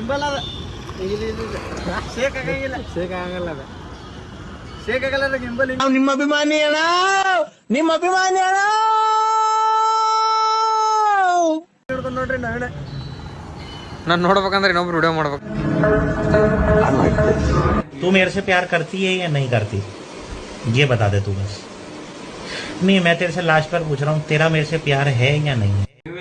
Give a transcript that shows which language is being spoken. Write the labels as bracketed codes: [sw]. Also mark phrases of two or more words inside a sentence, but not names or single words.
[kn] ನಿಮ್ಮ ಅಭಿಮಾನಿ ಅಣ್ಣ, ನಿಮ್ಮ ಅಭಿಮಾನಿ ಅಣ್ಣ ನೋಡ್ರಿ ನಾಳೆ ನಾನು ನೋಡ್ಬೇಕಂದ್ರೆ ಇನ್ನೊಬ್ರು ವಿಡಿಯೋ ಮಾಡ್ಬೇಕು. [hi] तू मेरे से प्यार करती है या नहीं करती, ये बता दे तू बस. नहीं, मैं तेरे से लास्ट बार पूछ रहा हूँ, तेरा मेरे से प्यार है या नहीं है.